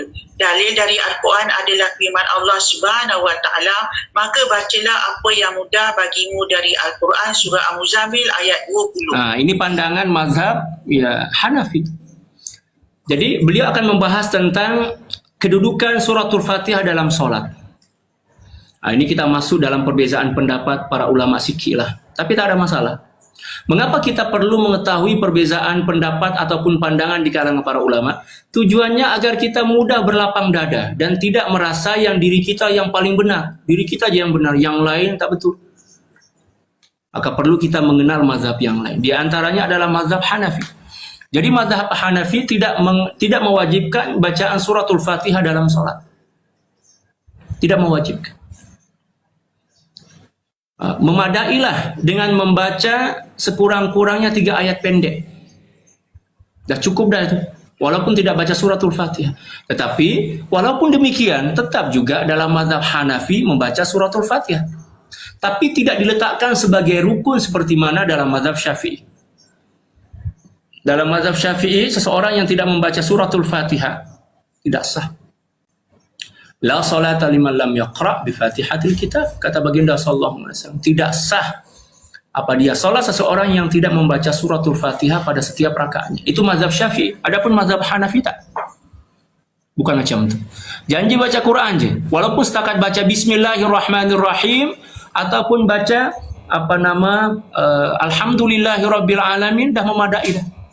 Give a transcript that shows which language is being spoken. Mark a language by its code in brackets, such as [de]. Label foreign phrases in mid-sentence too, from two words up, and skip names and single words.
[ms] Dalil dari Al-Quran adalah firman [ar] الله سبحانه وتعالى, [ms] maka bacalah apa yang mudah bagimu dari Al-Quran, surah Al-Muzammil ayat 20. Ini pandangan mazhab Hanafi. Jadi beliau akan membahas tentang kedudukan suratul Fatihah dalam solat. Ini kita masuk dalam perbezaan pendapat para ulama fikih lah. Tapi tak ada masalah. Mengapa kita perlu mengetahui perbezaan pendapat ataupun pandangan di kalangan para ulama? Tujuannya agar kita mudah berlapang dada dan tidak merasa yang diri kita yang paling benar. Diri kita aja yang benar, yang lain tak betul. Maka perlu kita mengenal mazhab yang lain. Di antaranya adalah mazhab Hanafi. Jadi mazhab Hanafi tidak mewajibkan bacaan suratul Fatihah dalam sholat. Tidak mewajibkan. Memadailah dengan membaca sekurang-kurangnya 3 ayat pendek. Dah cukup dah itu. Walaupun tidak baca suratul Fatihah. Tetapi walaupun demikian, tetap juga dalam mazhab Hanafi membaca suratul Fatihah. Tapi tidak diletakkan sebagai rukun seperti mana dalam mazhab Syafi'i. Dalam mazhab Syafi'i, seseorang yang tidak membaca suratul Fatihah tidak sah. [ar] لا صلاة لمن لم يقرأ بفاتحة الكتاب, [ms] kata baginda [ar] صلى الله عليه وسلم. [ms] Tidak sah apa dia salat seseorang yang tidak membaca suratul Fatihah pada setiap rakaatnya. Itu mazhab Syafi'i. Adapun mazhab Hanafi tak. Bukan macam itu. Janji baca Quran je. Walaupun setakat baca Bismillahirrahmanirrahim ataupun baca [ar] الحمد لله رب العالمين [ms] dah memadai dah.